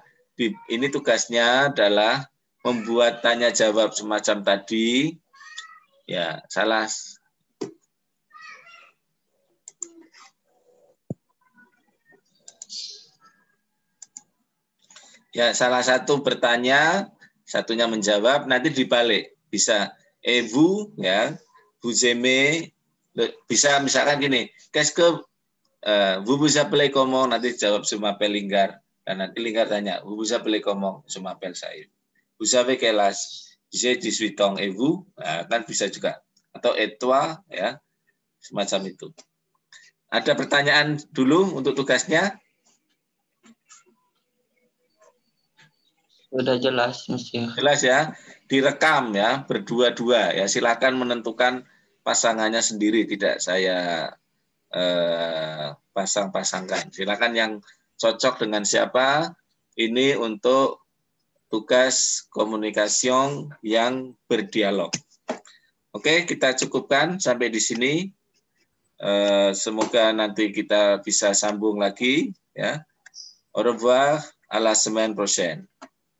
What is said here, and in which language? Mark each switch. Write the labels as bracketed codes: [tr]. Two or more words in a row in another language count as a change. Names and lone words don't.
[id] Ini tugasnya adalah membuat tanya jawab semacam tadi. Ya, salah. Ya, salah satu bertanya, satunya menjawab, nanti dibalik. Bisa vous ya, [fr] vous aimez, [id] bisa misalkan gini, [fr] qu'est-ce que vous appelez comment, [id] nanti jawab [fr] je m'appelle [id] Linggar. Dan nanti Linggar tanya, [fr] vous appelez comment, je m'appelle Said. Vous avez quel âge? J'ai 18 ans et vous? [id] Nah, kan bisa juga. Atau [fr] et toi, [id] ya, semacam itu. Ada pertanyaan dulu untuk tugasnya? Sudah jelas, Monsieur. Jelas ya, direkam ya, berdua-dua ya. Silakan menentukan pasangannya sendiri, tidak saya pasang-pasangkan. Silakan yang cocok dengan siapa. Ini untuk tugas komunikasi yang berdialog. Oke, kita cukupkan sampai di sini. Semoga nanti kita bisa sambung lagi ya. [fr] Au revoir, à la semaine prochaine.